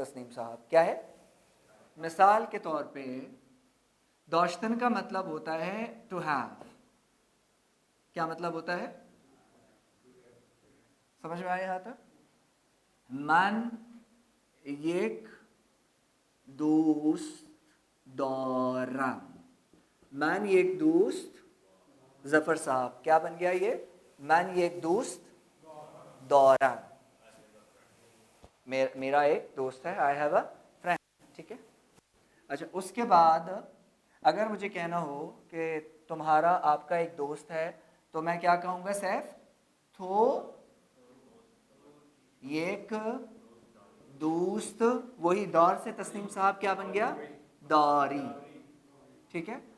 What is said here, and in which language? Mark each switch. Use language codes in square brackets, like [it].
[ur] تسنیم صاحب کیا ہے؟ مثال کے طور پہ داشتن کا مطلب ہوتا ہے [en] To have. [ur] کیا مطلب ہوتا ہے؟ سمجھ میں آیا تھا؟ [fa] من یک دوست دارم. من یک دوست، [ur] ظفر صاحب کیا بن گیا یہ؟ [fa] من یک دوست دارم. [ur] میرا ایک دوست ہے, [en] I have a friend. [ur] ٹھیک ہے. اچھا, اس کے بعد اگر مجھے کہنا ہو کہ تمہارا آپ کا ایک دوست ہے, تو میں کیا کہوں گا سیف؟ تو ایک دوست, وہی دور سے تسنیم صاحب کیا بن گیا؟ داری. ٹھیک ہے.